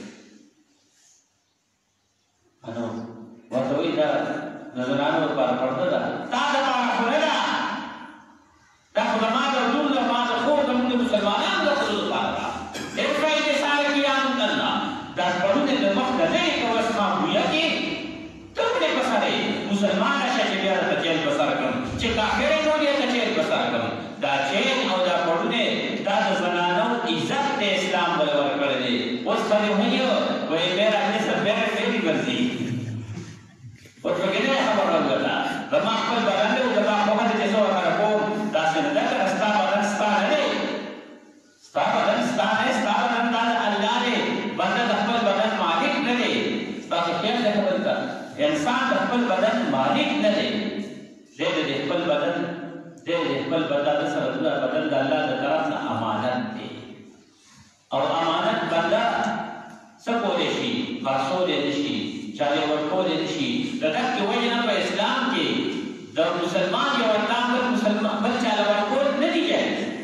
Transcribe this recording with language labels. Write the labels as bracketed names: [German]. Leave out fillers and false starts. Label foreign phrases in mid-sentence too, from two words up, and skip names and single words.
[Pashto] نو ورته وایي دا د زنانو لپاره پرده ده تا دپاره خو نه ده دا خو زما د ورور زما د خور زموږ د مسلمانانو د ښځو لپاره ده [Arabic] ارفع لسانک یا مدنا [Pashto] دا پړونې د مخ نه لرې کوه اسما بویه کې ته ولې په سر یې مسلمانه شه چې بیا درته چیل په سر کړم چې کافر یې نو بیا ته چیل په سر کړم دا چیل او دا پړونې دا د زنانو عزت د اسلام بله ورکړی دی اوس خلک وایي وایي [Urdu] میرا جسم میرے فیری [Pashto] ورځي ورته نه خبر راغله زما خپل بدن دی او زما خوښه ده چې زه ورسره کوم داسې نه ده که ستا بدن ستا نه دی ستا بدن ستا نه دی ستا بدن دا د الله دی بنده د خپل بدن مالک نه دی ستاسو خیال دی خبرې ته انسان د خپل بدن مالک نه دی دی د خپل بدن دی د خپل بدن سره د بدن د الله د طرف نه امانت دی او امانت بنده څه کولی شي خرڅولی نه شي چاله ورکولی نه شي د دغې وجې نه په اسلام کې د مسلمان یو اندام بل چاله ورکول نه دي جایز